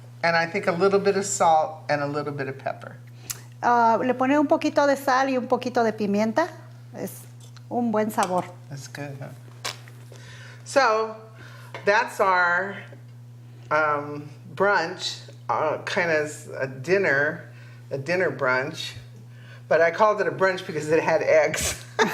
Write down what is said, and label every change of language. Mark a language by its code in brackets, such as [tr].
[en] And I think a little bit of salt and a little bit of pepper. [es] Le pone un poquito de sal y un poquito de pimienta. Es un buen sabor. [en] That's good, huh? So, that's our brunch, kind of a dinner brunch. But I called it a brunch because it had eggs.